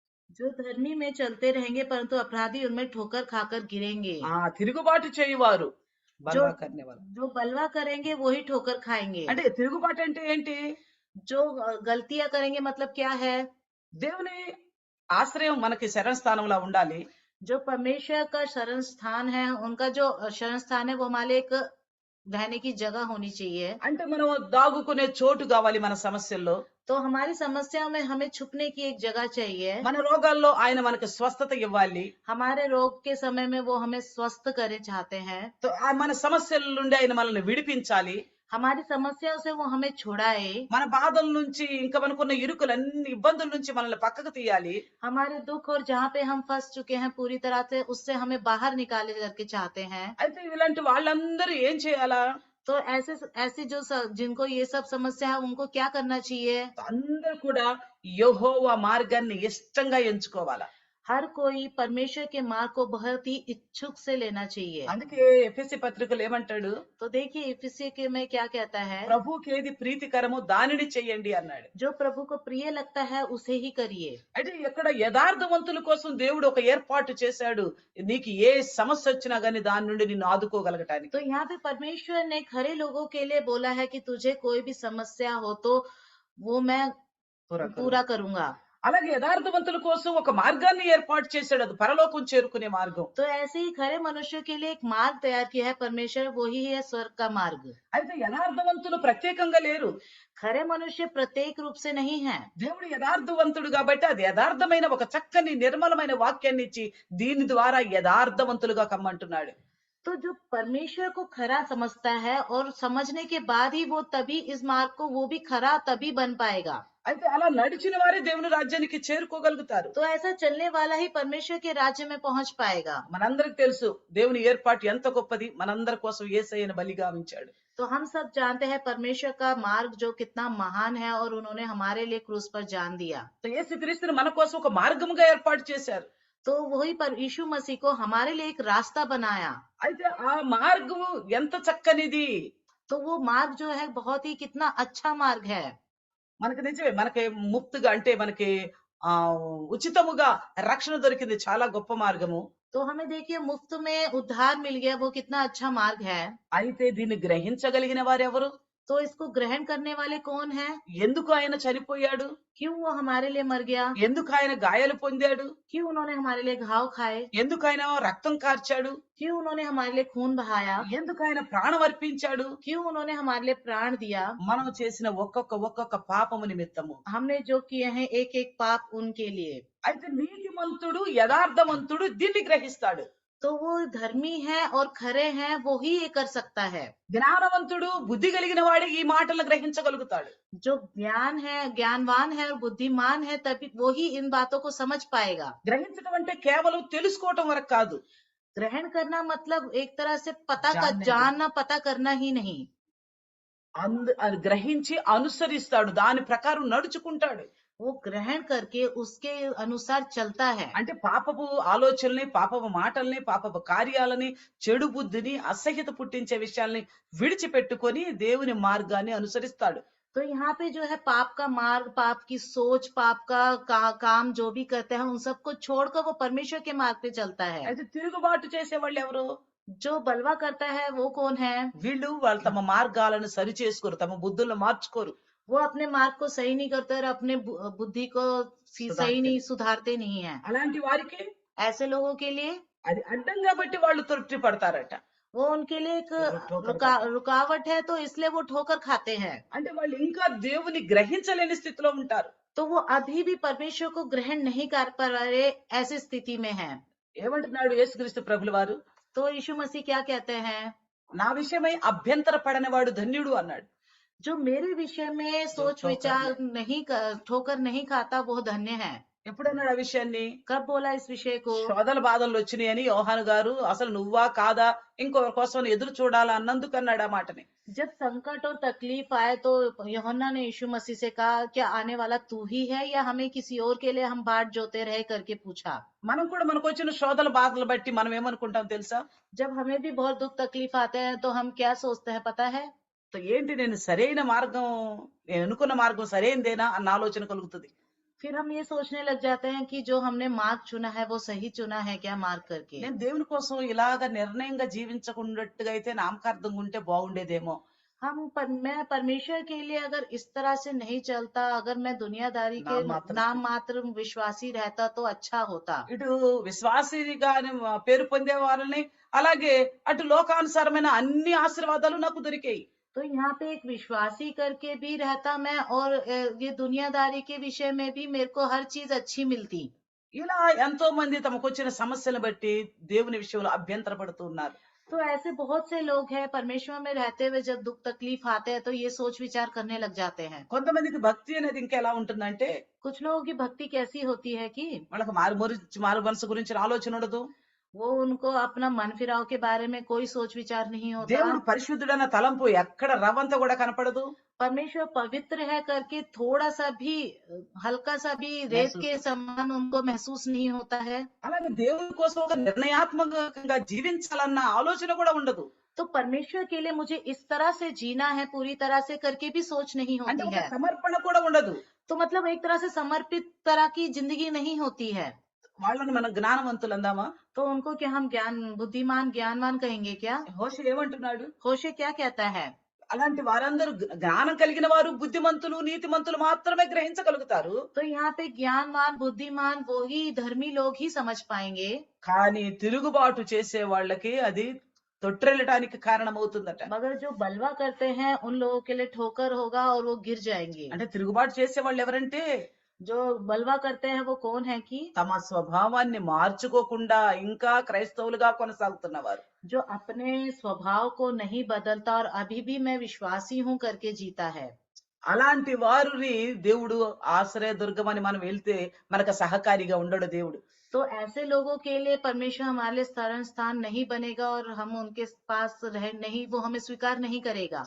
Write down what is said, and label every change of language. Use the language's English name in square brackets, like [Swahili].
[Hindi] जो धर्मी में चलते रहेंगे परंतु अपराधी उनमें ठोकर खाकर गिरेंगे। [Telugu] ఆ తిరుగుబాటు చేయువారు [Hindi] जो బలవా కర్నేవారు. जो बलवा करेंगे वो ही ठोकर खाएंगे। [Telugu] అంటే తిరుగుబాటు అంటే ఏంటి? [Hindi] जो गलतियां करेंगे मतलब क्या है। [Telugu] దేవుని ఆశ్రయం మనకి శరణస్థానంలా ఉండాలి. [Hindi] जो परमेश्वर का शरण स्थान है, उनका जो शरण स्थान है, वो हमारे लिए एक रहने की जगह होनी चाहिए। [Telugu] అంటే మనం దాగుకునే చోటు కావాలి మన సమస్యల్లో. [Hindi] तो हमारी समस्याओं में हमें छुपने की एक जगह चाहिए। [Telugu] మన రోగాల్లో ఆయన మనకు స్వస్థత ఇవ్వాలి. [Hindi] हमारे रोग के समय में वो हमें स्वस्थ करे चाहते हैं। [Telugu] మన సమస్యల నుండి ఆయన మనల్ని విడిపించాలి. [Hindi] हमारी समस्याओं से वो हमें छुड़ाए। [Telugu] మన బాధల నుంచి ఇంకా మనకున్న ఇరుకులన్నీ ఇబ్బందుల నుంచి మనల్ని పక్కకు తీయాలి. [Hindi] हमारे दुख और जहाँ पे हम फंस चुके हैं पूरी तरह से, उससे हमें बाहर निकाले करके चाहते हैं। [Telugu] అయితే ఇలాంటి వాళ్ళందరూ ఏం చేయాలా? [Hindi] तो ऐसे ऐसे जो जिनको ये सब समस्या है, उनको क्या करना चाहिए? [Telugu] అందరూ కూడా యెహోవా మార్గాన్ని ఇష్టంగా ఎంచుకోవాలా. [Hindi] हर कोई परमेश्वर के मार्ग को बहुत ही इच्छुक से लेना चाहिए। [Telugu] అందుకే ఎఫెసీ పత్రికలో ఏమంటాడు? [Hindi] तो देखिए इफिसी के में क्या कहता है? [Telugu] ప్రభువుకి ఏది ప్రీతికరమో దానిని చెయ్యండి అన్నాడు. [Hindi] जो प्रभु को प्रिय लगता है उसे ही करिए। [Telugu] అయితే ఇక్కడ యథార్థవంతుల కోసం దేవుడు ఒక ఏర్పాటు చేశాడు. నీకు ఏ సమస్య వచ్చినా గానీ దాని నుండి నిన్ను ఆదుకోగలగటానికి. [Hindi] तो यहाँ पे परमेश्वर ने खरे लोगों के लिए बोला है कि तुझे कोई भी समस्या हो तो वो मैं पूरा करूंगा। [Telugu] అలాగే యథార్థవంతుల కోసం ఒక మార్గాన్ని ఏర్పాటు చేశాడు. అది పరలోకం చేరుకునే మార్గం. [Hindi] तो ऐसे ही खरे मनुष्य के लिए एक मार्ग तैयार किया है परमेश्वर, वही है स्वर्ग का मार्ग। [Telugu] అయితే యథార్థవంతులు ప్రత్యేకంగా లేరు. [Hindi] खरे मनुष्य प्रत्येक रूप से नहीं है। [Telugu] దేవుడు యథార్థవంతుడు కాబట్టి అది యథార్థమైన ఒక చక్కని నిర్మలమైన వాక్యాన్ని ఇచ్చి దీని ద్వారా యథార్థవంతులుగా కమ్మంటున్నాడు. [Hindi] तो जो परमेश्वर को खरा समझता है और समझने के बाद ही वो तभी इस मार्ग को वो भी खरा तभी बन पाएगा। [Telugu] అయితే అలా నడిచిన వారే దేవుని రాజ్యానికి చేరుకోగలుగుతారు. [Hindi] तो ऐसा चलने वाला ही परमेश्वर के राज्य में पहुंच पाएगा। [Telugu] మనందరికి తెలుసు దేవుని ఏర్పాటు ఎంత గొప్పది. మనందరి కోసం యేసయ్యను బలిగా ఉంచాడు. [Hindi] तो हम सब जानते हैं परमेश्वर का मार्ग जो कितना महान है और उन्होंने हमारे लिए क्रूस पर जान दिया। [Telugu] సో యేసుక్రీస్తుని మన కోసం ఒక మార్గముగా ఏర్పాటు చేశారు. [Hindi] तो वही पर यीशु मसीह को हमारे लिए एक रास्ता बनाया। [Telugu] అయితే ఆ మార్గము ఎంత చక్కనిది. [Hindi] तो वो मार्ग जो है बहुत ही कितना अच्छा मार्ग है। [Telugu] మనకి నిజమే మనకి ముక్తిగా అంటే మనకి ఉచితముగా రక్షణ దొరికింది. చాలా గొప్ప మార్గము. [Hindi] तो हमें देखिए मुफ्त में उद्धार मिल गया, वो कितना अच्छा मार्ग है। [Telugu] అయితే దీన్ని గ్రహించగలిగిన వారెవరు? [Hindi] तो इसको ग्रहण करने वाले कौन है? [Telugu] ఎందుకు ఆయన చనిపోయాడు? [Hindi] क्यों वो हमारे लिए मर गया? [Telugu] ఎందుకు ఆయన గాయాలు పొందాడు? [Hindi] क्यों उन्होंने हमारे लिए घाव खाए? [Telugu] ఎందుకు ఆయన రక్తం కార్చాడు? [Hindi] क्यों उन्होंने हमारे लिए खून बहाया? [Telugu] ఎందుకు ఆయన ప్రాణం అర్పించాడు? [Hindi] क्यों उन्होंने हमारे लिए प्राण दिया? [Telugu] మనం చేసిన ఒక్కొక్క పాపము నిమిత్తము. [Hindi] हमने जो किए हैं एक एक पाप उनके लिए। [Telugu] అయితే నీతిమంతుడు యథార్థవంతుడు దీన్ని గ్రహిస్తాడు. [Hindi] तो वो धर्मी है और खरे हैं, वो ही ये कर सकता है। [Telugu] జ్ఞానవంతుడు బుద్ధి కలిగిన వాడు ఈ మాటలను గ్రహించగలుగుతాడు. [Hindi] जो ज्ञान है, ज्ञानवान है और बुद्धिमान है, तभी वो ही इन बातों को समझ पाएगा। [Telugu] గ్రహించడం అంటే కేవలం తెలుసుకోవటం వరకు కాదు. [Hindi] ग्रहण करना मतलब एक तरह से पता जानने जानना, पता करना ही नहीं। [Telugu] అది గ్రహించి అనుసరిస్తాడు. దాని ప్రకారం నడుచుకుంటాడు. [Hindi] वो ग्रहण करके उसके अनुसार चलता है। [Telugu] అంటే పాపపు ఆలోచనల్ని, పాపపు మాటల్ని, పాపపు కార్యాలని, చెడు బుద్ధిని, అసహ్యత పుట్టించే విషయాల్ని విడిచిపెట్టుకొని దేవుని మార్గాన్ని అనుసరిస్తాడు. [Hindi] तो यहाँ पे जो है पाप का मार्ग, पाप की सोच, पाप का काम जो भी करते हैं उन सबको छोड़कर वो परमेश्वर के मार्ग पे चलता है। [Telugu] అయితే తిరుగుబాటు చేసే వాళ్ళు ఎవరు? [Hindi] जो बलवा करता है वो कौन है? [Telugu] వాళ్ళు తమ మార్గాలను సరి చేసుకోరు, తమ బుద్ధులను మార్చుకోరు. [Hindi] वो अपने मार्ग को सही नहीं करते और अपने बुद्धि को सही नहीं सुधारते नहीं है। [Telugu] అలాంటి వారికి [Hindi] ऐसे लोगों के लिए [Telugu] అది అడ్డం కాబట్టి వాళ్ళు తృప్తి పడతారట. [Hindi] वो उनके लिए एक ठोकर रुकावट है, तो इसलिए वो ठोकर खाते हैं। [Telugu] అంటే వాళ్ళు ఇంకా దేవుని గ్రహించలేని స్థితిలో ఉంటారు. [Hindi] तो वो अभी भी परमेश्वर को ग्रहण नहीं कर पा रहे, ऐसी स्थिति में है। [Telugu] ఏమంటున్నాడు యేసుక్రీస్తు ప్రభుల వారు? [Hindi] तो यीशु मसीह क्या कहते हैं? [Telugu] నా విషయమై అభ్యంతర పడనివాడు ధన్యుడు అన్నాడు. [Hindi] जो मेरे विषय में सोच विचार ठोकर नहीं खाता वो धन्य है। [Telugu] ఎప్పుడన్నాడు ఆ విషయాన్ని? [Hindi] कब बोला इस विषय को? [Telugu] శోధన బాధలు వచ్చినాయని యోహాను గారు అసలు నువ్వా కాదా ఇంకొకరి కోసం ఎదురు చూడాలా అన్నందుకు అన్నాడు ఆ మాటని. [Hindi] जब संकट और तकलीफ आए तो यूहन्ना ने यीशु मसीह से कहा, क्या आने वाला तू ही है या हमें किसी और के लिए हम बाट जोते रहे करके पूछा। [Telugu] మనం కూడా మనకు వచ్చిన శోధన బాధలు బట్టి మనం ఏమనుకుంటాం తెలుసా? [Hindi] जब हमें भी बहुत दुख तकलीफ आते हैं तो हम क्या सोचते हैं पता है? [Telugu] ఏంటి నేను సరైన మార్గం, నేను అనుకున్న మార్గం సరైనదేనా అన్న ఆలోచన కలుగుతుంది. [Hindi] फिर हम ये सोचने लग जाते हैं कि जो हमने मार्ग चुना है वो सही चुना है क्या मार्ग करके। [Telugu] నేను దేవుని కోసం ఇలాగ నిర్ణయంగా జీవించకున్నట్టుగా అయితే నామకార్థంగా ఉంటే బాగుండేదేమో. [Hindi] मैं परमेश्वर के लिए अगर इस तरह से नहीं चलता, अगर मैं दुनियादारी के [Telugu] నామమాత్రం [Hindi] नाम मात्र विश्वासी रहता तो अच्छा होता। [Telugu] ఇటు విశ్వాసిగాని పేరు పొందే వాళ్ళని, అలాగే అటు లోకానుసారమైన అన్ని ఆశీర్వాదాలు నాకు దొరికాయి. [Hindi] तो यहाँ पे एक विश्वासी करके भी रहता मैं, और ये दुनियादारी के विषय में भी मेरे को हर चीज अच्छी मिलती। [Telugu] ఇలా ఎంతో మంది తమకొచ్చిన సమస్యలను బట్టి దేవుని విషయంలో అభ్యంతర పడుతూ ఉన్నారు. [Hindi] तो ऐसे बहुत से लोग हैं, परमेश्वर में रहते हुए जब दुख तकलीफ आते हैं तो ये सोच विचार करने लग जाते हैं। [Telugu] కొంతమందికి భక్తి అనేది ఇంకా ఎలా ఉంటుందంటే, [Hindi] कुछ लोगों की भक्ति कैसी होती है कि [Telugu] వాళ్ళకి మారు మనసు గురించిన ఆలోచన ఉండదు. [Hindi] वो उनको अपना मन फिराव के बारे में कोई सोच विचार नहीं होता। [Telugu] దేవుడు పరిశుద్ధుడన్న తలంపు ఎక్కడ రవ్వంత కూడా కనపడదు. [Hindi] परमेश्वर पवित्र है करके थोड़ा सा भी हल्का सा भी रेत के समान उनको महसूस नहीं होता है। [Telugu] అలాగే దేవుని కోసం ఒక నిర్ణయాత్మకంగా జీవించాలన్న ఆలోచన కూడా ఉండదు. [Hindi] तो परमेश्वर के लिए मुझे इस तरह से जीना है पूरी तरह से करके भी सोच नहीं [Telugu] అంటే [Hindi] होती [Telugu] ఒక [Hindi] है। [Telugu] సమర్పణ కూడా ఉండదు. [Hindi] तो मतलब एक तरह से समर्पित तरह की जिंदगी नहीं होती है। [Telugu] వాళ్ళని మనం జ్ఞానవంతులు అందామా? [Hindi] तो उनको क्या हम बुद्धिमान ज्ञानवान कहेंगे क्या? [Telugu] హోషే ఏమంటున్నాడు? [Hindi] होशे क्या कहता है? [Telugu] అలాంటి వారందరూ జ్ఞానం కలిగిన వారు, బుద్ధిమంతులు, నీతిమంతులు మాత్రమే గ్రహించగలుగుతారు. [Hindi] तो यहाँ पे ज्ञानवान बुद्धिमान वो ही धर्मी लोग ही समझ पाएंगे। [Telugu] కానీ తిరుగుబాటు చేసే వాళ్ళకి అది తొట్రెల్లటానికి కారణమవుతుందట. [Hindi] मगर जो बलवा करते हैं उन लोगों के लिए ठोकर होगा और वो गिर जाएंगे। [Telugu] అంటే తిరుగుబాటు చేసే వాళ్ళు ఎవరంటే, [Hindi] जो बलवा करते हैं वो कौन है कि [Telugu] తమ స్వభావాన్ని మార్చుకోకుండా ఇంకా క్రైస్తవులుగా కొనసాగుతున్నవారు. [Hindi] जो अपने स्वभाव को नहीं बदलता और अभी भी मैं विश्वासी हूँ करके जीता है। [Telugu] అలాంటి వారిని దేవుడు ఆశ్రయ దుర్గమని మనం వెళ్తే మనకు సహకారిగా ఉండడు దేవుడు. [Hindi] तो ऐसे लोगों के लिए परमेश्वर हमारे लिए शरण स्थान नहीं बनेगा और हम उनके पास रह नहीं, वो हमें स्वीकार नहीं करेगा।